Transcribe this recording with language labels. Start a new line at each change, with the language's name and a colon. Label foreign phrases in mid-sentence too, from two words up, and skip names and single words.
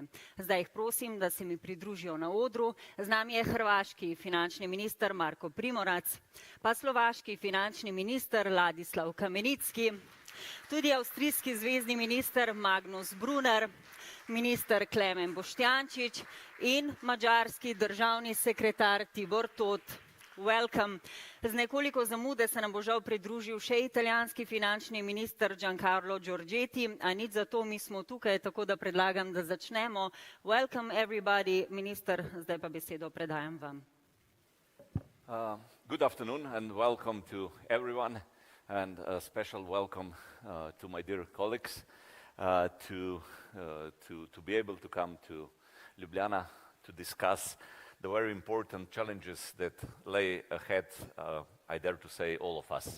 Slovenian: Zdaj jih prosim, da se mi pridružijo na odru. Z nami je hrvaški finančni minister Marko Primorac, pa slovaški finančni minister Ladislav Kamenicki, tudi avstrijski zvezni minister Magnus Brunner, minister Klemen Boštjančič in madžarski državni sekretar Tibor Tot.
English: Welcome.
Slovenian: Z nekoliko zamude se nam bo žal pridružil še italijanski finančni minister Giancarlo Giorgetti, a nič zato, mi smo tukaj, tako da predlagam, da začnemo.
English: Welcome everybody.
Slovenian: Minister, zdaj pa besedo predajam vam.
English: Good afternoon and welcome to everyone, and a special welcome to my dear colleagues to be able to come to Ljubljana to discuss the very important challenges that lay ahead, I dare to say, all of us.